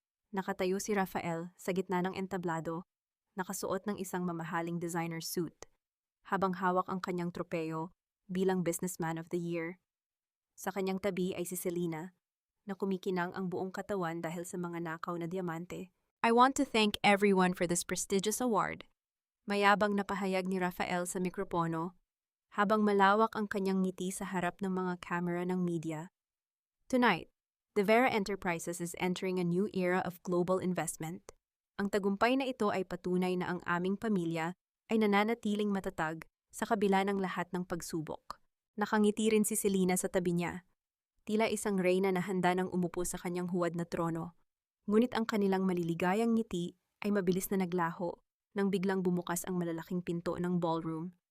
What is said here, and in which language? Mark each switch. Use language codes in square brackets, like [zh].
[tl] Nakatayo si Rafael sa gitna ng entablado, nakasuot ng isang mamahaling designer suit, habang hawak ang kanyang tropeyo bilang Businessman of the Year. Sa kanyang tabi ay si Selena, na kumikinang ang buong katawan dahil sa mga nakaw na diamante. [en] I want to thank everyone for this prestigious award. [tl] Mayabang na pahayag ni Rafael sa mikropono, habang malawak ang kanyang ngiti sa harap ng mga kamera ng media. [en] Tonight, De Vera Enterprises is entering a new era of global investment. [tl] Ang tagumpay na ito ay patunay na ang aming pamilya ay nananatiling matatag sa kabila ng lahat ng pagsubok. Nakangiti rin si Selena sa tabi niya, tila isang reyna na handa nang umupo sa kanyang huwad na trono. Ngunit ang kanilang maliligayang ngiti ay mabilis na naglaho nang biglang bumukas ang malalaking pinto ng ballroom.